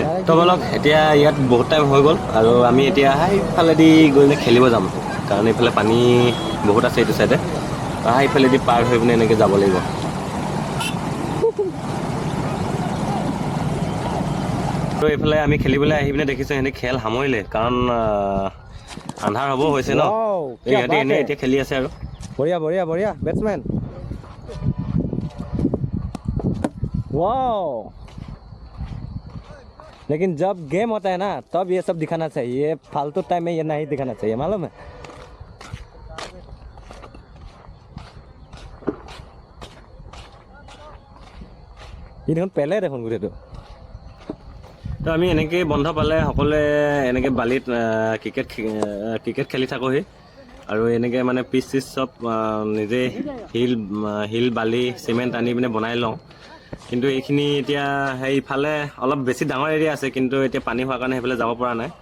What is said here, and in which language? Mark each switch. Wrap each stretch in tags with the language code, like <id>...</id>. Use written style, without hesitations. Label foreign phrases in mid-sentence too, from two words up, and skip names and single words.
<as>তো বলক এতিয়া ইয়াত বহুত টাইম হৈ গ'ল, আৰু আমি এতিয়া সেইফালেদি গৈ পিনে খেলিব যাম, কাৰণ এইফালে পানী বহুত আছে এইটো চাইডে। সেইফালেদি পাৰ হৈ পিনে এনেকৈ যাব লাগিব। তো এইফালে আমি খেলিবলৈ আহি পিনে দেখিছোঁ সিহঁতে খেল সামৰিলে, কাৰণ আন্ধাৰ হ'ব হৈছে ন।</as> <hi>वाओ, क्या</hi> <as>সিহঁতে</as> <hi>बात</hi> <as>এনেই</as> <hi>है,</hi> <as>এতিয়া খেলি আছে। আৰু</as> <hi>बढ़िया बढ़िया बढ़िया बैट्समैन। वाओ, लेकिन जब गेम होता है ना तब ये सब दिखाना चाहिए, फालतू टाइम में ये नहीं दिखाना चाहिए, मालूम है। इधर पहले देखो गुरे तो</hi> <as>তো আমি এনেকৈ বন্ধ পালে সকলোৱে এনেকৈ বালিত ক্ৰিকেট খেলি থাকোঁহি। আৰু এনেকৈ মানে পিচ চিচ চব নিজে শিল বালি চিমেণ্ট আনি পিনে বনাই লওঁ। কিন্তু এইখিনি এতিয়া সেইফালে অলপ বেছি ডাঙৰ এৰিয়া আছে, কিন্তু এতিয়া পানী হোৱাৰ কাৰণে সেইফালে যাব পৰা নাই।</as>